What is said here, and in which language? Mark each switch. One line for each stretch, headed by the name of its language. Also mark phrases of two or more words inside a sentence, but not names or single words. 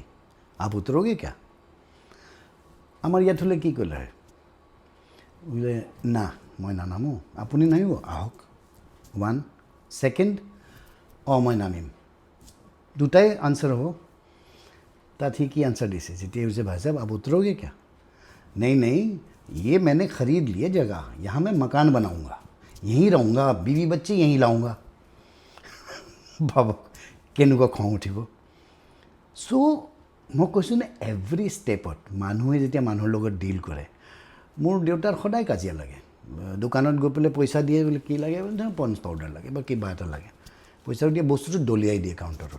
Hindi: आप उतरोगे क्या?
Assamese: আমাৰ ইয়াত হ'লে কি ক'লে হয়? বোলে না মই নানামো, আপুনি নামিব, আহক। 1 सेकेंड অঁ মই নামিম, দুটাই আনচাৰ হ'ব। তাত সি কি আনচাৰ দিছে যেতিয়া হৈছে
Hindi: भाई साहब आप उतरोगे क्या? नहीं नहीं ये मैंने ख़रीद लिया जगह, यहाँ मैं मकान बनाऊँगा, यहीं रहूँगा, बीवी बच्चे यहीं लाऊँगा।
Assamese: ভাবক কেনেকুৱা খং উঠিব। চ' মই কৈছোঁ নে
English: every stepত
Assamese: মানুহে যেতিয়া মানুহৰ লগত ডিল কৰে, মোৰ দেউতাৰ সদায় কাজিয়া লাগে। দোকানত গৈ পেলাই পইচা দিয়ে বোলে কি লাগে বোলে পঞ্চ পাউডাৰ লাগে বা কিবা এটা লাগে, পইচা দিয়ে বস্তুটো দলিয়াই দিয়ে কাউণ্টাৰত।